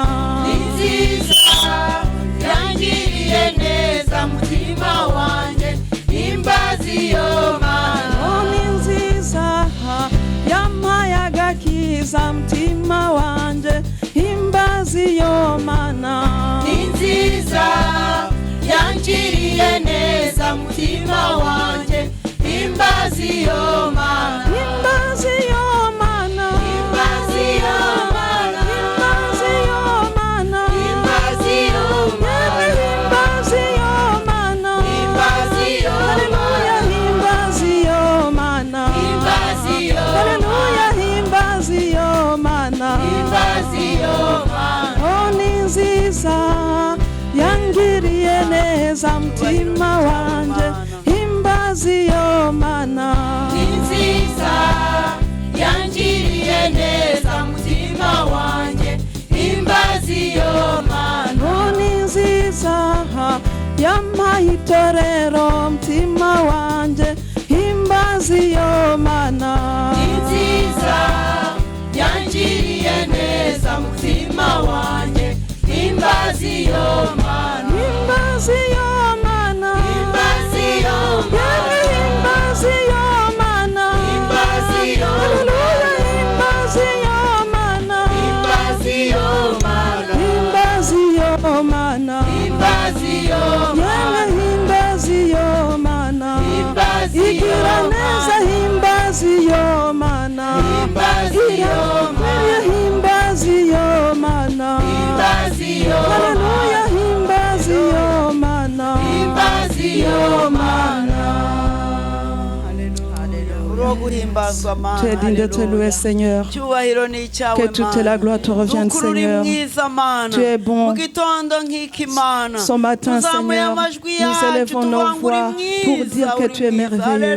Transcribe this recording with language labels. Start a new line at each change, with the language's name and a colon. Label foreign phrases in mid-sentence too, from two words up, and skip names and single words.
Rundi: ni nziza yangiriye neza mtima wanje himbazi yo mana ni nziza yampaye agakiza mtima wanje himbazi yo mana ni nziza yangiriye neza mtima wanje himbazi yo mana himbazi yo mana himbazi yo mana himbazi yo mana himbazi yo mana himbazi yo mana himbazi yo haleluya himbazi yo mana himbazi yo haleluya himbazi yo mana himbazi yo mana oh ni nziza yangiriye neza mtima wanje himbazi yo mana ni nziza yangiriye neza mtima wanje himbazi yo mana oh ni nziza yampaye itorero mtima wanje himbazi yo mana ni nziza yangiriye neza mtima wanje himbazi yo mana himbazi yo mana himbazi yo mana himbazi yo mana himbazi yo haleluya himbazi yo mana himbazi yo mana himbazi yo mana himbazi yo mana himbazi yo mana himbazi yo igira neza himbazi yo mana himbazi yo mana himbazi yo mana himbazi yo haleluya himbazi yo mana himbazi yo mana
French: Tu es digne de te louer, Seigneur. Que toute la gloire te revienne, Seigneur. Tu es bon. Ce matin, Seigneur, nous élevons nos voix pour dire que tu es merveilleux.